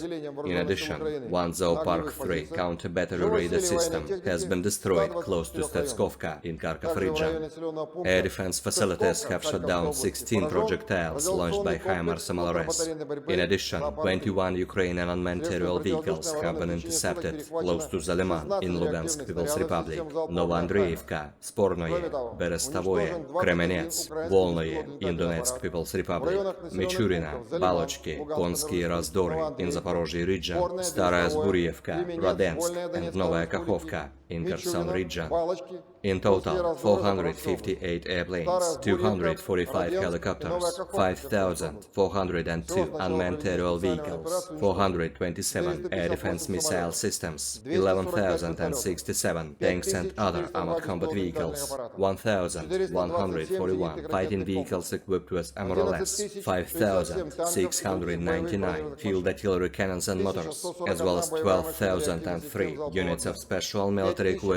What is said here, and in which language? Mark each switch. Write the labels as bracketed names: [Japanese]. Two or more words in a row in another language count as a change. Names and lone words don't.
[English] In addition, one Zoopark 3 counter-battery radar system has been destroyed close to Stetskovka in Kharkov region. Air defense facilities have shot down 16 projectiles launched by HIMARS MLRS. In addition, 21 Ukrainian unmanned aerial vehicles have been intercepted close to Zaliman in Lugansk People's Republic, Novoandreevka, Spornoye, Berestavoye, Kremenets, Volnoye in Donetsk People's Republic, Michurina, Balochki, Konsky Razdory in Zaporozhye region, Staraya Zburievka, Radensk, and Novaya Kakhovka in Kherson region. In total, 458 airplanes, 245 helicopters, 5,402 unmanned aerial vehicles, 427 air defense missile systems, 11,067 tanks and other armored combat vehicles, 1,141 fighting vehicles equipped with MLRS, 5,699 field artillery cannons and motors, as well as 12,003 units of special military equipment